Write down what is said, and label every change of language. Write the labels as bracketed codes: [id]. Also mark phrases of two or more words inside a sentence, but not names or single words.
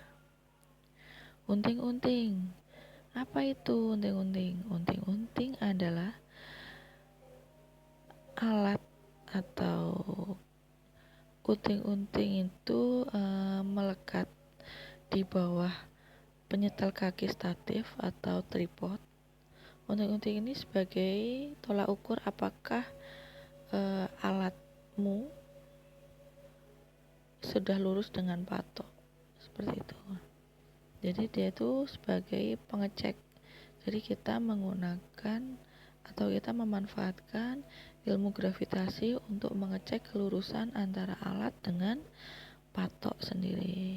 [id] Unting-unting. Apa itu unting-unting? Unting-unting adalah alat atau unting-unting itu melekat di bawah penyetel kaki statif atau tripod. Unting-unting ini sebagai tolak ukur apakah alatmu sudah lurus dengan patok, seperti itu. Jadi dia itu sebagai pengecek. Jadi kita menggunakan atau kita memanfaatkan ilmu gravitasi untuk mengecek kelurusan antara alat dengan patok sendiri.